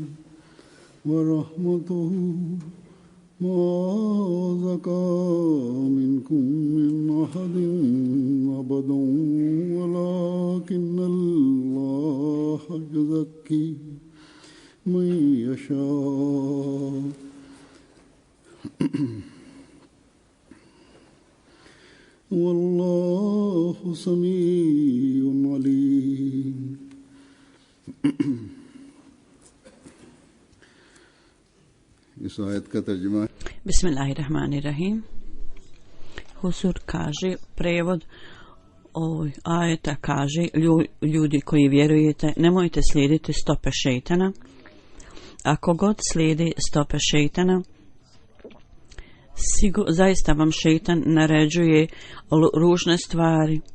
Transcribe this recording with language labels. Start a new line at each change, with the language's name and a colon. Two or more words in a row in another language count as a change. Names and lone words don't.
Arabic: ورحمته ما زكى منكم من أحد أبدا ولكن الله يزكي من يشاء والله سميع عليم.
Hindi: इस आयत का तर्जुमा
Arabic: Bismillahirrahmanirrahim.
Bosnian: Huzur kaže, prevod ovoj ajeta kaže, ljudi koji vjerujete, nemojte slijediti stope šejtana. Ako god slijedi stope šejtana, zaista vam šejtan naređuje ružne stvari.